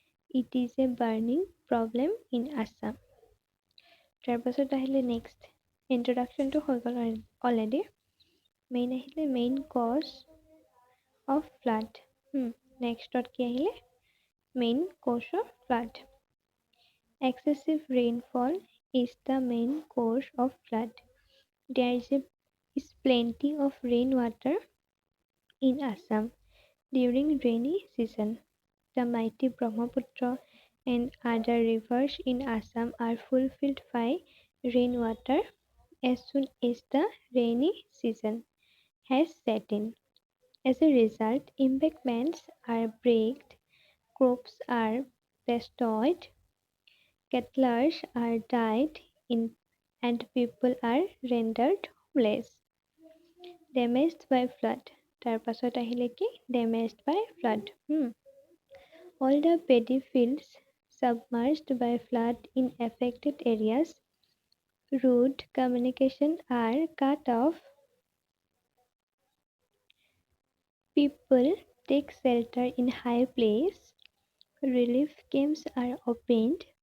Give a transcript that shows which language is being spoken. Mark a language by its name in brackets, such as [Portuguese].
[English] It is a burning problem in Assam. [Assamese] তাৰপাছত আহিলে next ইন্ট্ৰডাকশ্যনটো হৈ গ'ল already [English] main cause of flood [Assamese] নেক্সটত কি আহিলে main cause of flood [English] excessive rainfall is the main cause of flood. There is plenty of rainwater in Assam during rainy season. The mighty Brahmaputra and other rivers in Assam are fulfilled by rainwater as soon as the rainy season has set in. As a result, embankments are breached, crops are destroyed, cattle are died and people are rendered homeless. Damaged by flood. [Assamese] তাৰ পাছত আহিলে কি [English] damaged by flood. All the paddy fields submerged by flood in affected areas. Road communication are cut off. People take shelter in high place. Relief camps are opened.